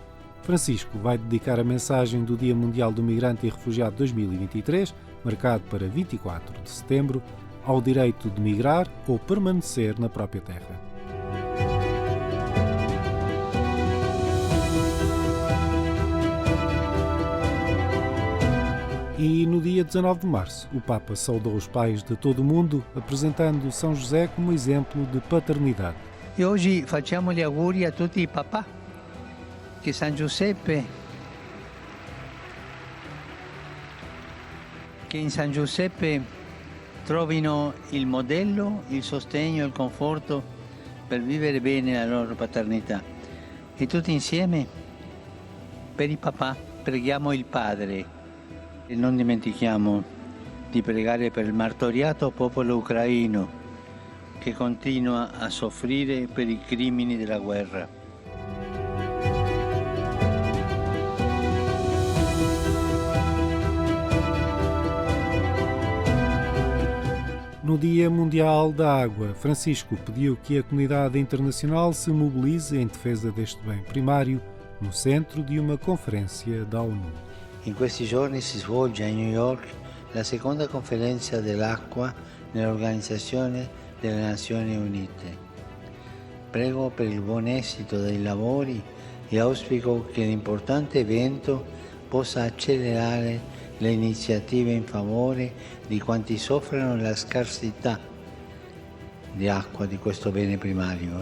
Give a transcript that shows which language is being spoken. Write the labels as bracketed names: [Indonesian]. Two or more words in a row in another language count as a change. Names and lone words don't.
[Portuguese] Francisco vai dedicar a mensagem do Dia Mundial do Migrante e Refugiado 2023, marcado para 24 de setembro, ao direito de migrar ou permanecer na própria terra. E no dia 19 de março, o Papa saudou os pais de todo o mundo, apresentando São José como exemplo de paternidade. [Italian] E oggi facciamo gli auguri a tutti i papà, che San Giuseppe, che in San Giuseppe trovino il modello, il sostegno, il conforto per vivere bene la loro paternità. E tutti insieme, per i papà, preghiamo il Padre. E non dimentichiamo di pregare per il martoriato popolo ucraino che continua a soffrire per i crimini della guerra. [Portuguese] No Dia Mundial da Água, Francisco pediu que a comunidade internacional se mobilize em defesa deste bem primário no centro de uma conferência da ONU. [Italian] In questi giorni si svolge a New York la seconda conferenza dell'acqua nell'Organizzazione delle Nazioni Unite. Prego per il buon esito dei lavori e auspico che l'importante evento possa accelerare le iniziative in favore di quanti soffrono la scarsità di acqua di questo bene primario.